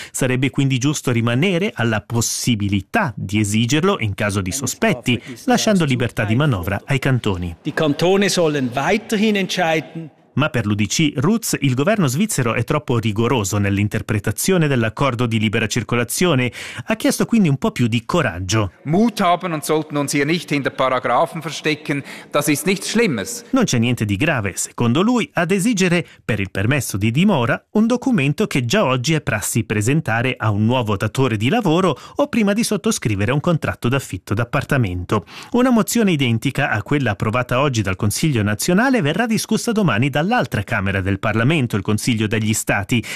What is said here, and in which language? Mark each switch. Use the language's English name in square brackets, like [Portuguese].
[Italian] Sarebbe quindi giusto rimanere alla possibilità di esigerlo in caso di sospetti, lasciando libertà di manovra ai cantoni. [German] Die Kantone sollen weiterhin entscheiden. [Italian] Ma per l'UDC Roots il governo svizzero è troppo rigoroso nell'interpretazione dell'accordo di libera circolazione. Ha chiesto quindi un po' più di coraggio. [German] Mut haben und sollten uns hier nicht hinter Paragraphen verstecken, das ist nichts Schlimmes. [Italian] Non c'è niente di grave, secondo lui, ad esigere per il permesso di dimora un documento che già oggi è prassi presentare a un nuovo datore di lavoro o prima di sottoscrivere un contratto d'affitto d'appartamento. Una mozione identica a quella approvata oggi dal Consiglio nazionale verrà discussa domani dall'altra Camera del Parlamento, il Consiglio degli Stati.